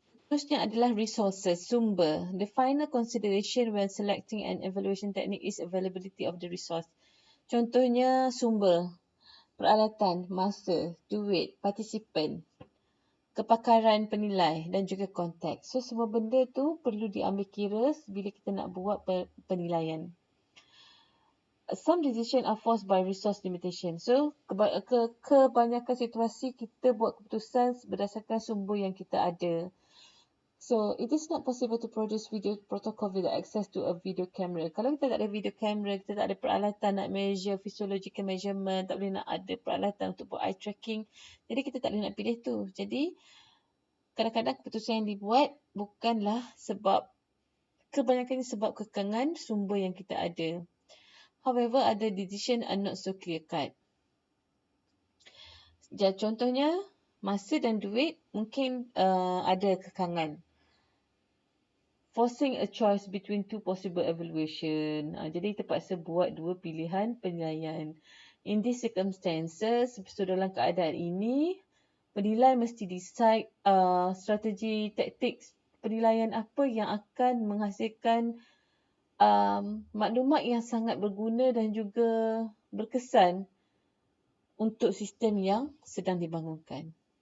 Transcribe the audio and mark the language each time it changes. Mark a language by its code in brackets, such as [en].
[ms] Terusnya adalah resources, sumber. [en] The final consideration when selecting an evaluation technique is availability of the resource. [ms] Contohnya sumber, peralatan, masa, duit, partisipan, kepakaran penilai dan juga konteks. So semua benda tu perlu diambil kira bila kita nak buat penilaian. [en] Some decisions are forced by resource limitation. [ms] So, kebanyakan situasi kita buat keputusan berdasarkan sumber yang kita ada. [en] So, it is not possible to produce video protocol without access to a video camera. [ms] Kalau kita tak ada video camera, kita tak ada peralatan nak [en] measure physiological measurement, [ms] tak boleh nak ada peralatan untuk buat eye tracking. Jadi, kita tak boleh nak pilih tu. Jadi, kadang-kadang keputusan yang dibuat bukanlah kebanyakannya sebab kekangan sumber yang kita ada. [en] However, other decisions are not so clear-cut. [ms] Contohnya, masa dan duit mungkin ada kekangan. [en] Forcing a choice between two possible evaluation. [ms] Jadi, terpaksa buat dua pilihan penilaian. [en] In these circumstances, [ms] so dalam keadaan ini, penilai mesti decide strategi taktik penilaian apa yang akan menghasilkan maklumat yang sangat berguna dan juga berkesan untuk sistem yang sedang dibangunkan.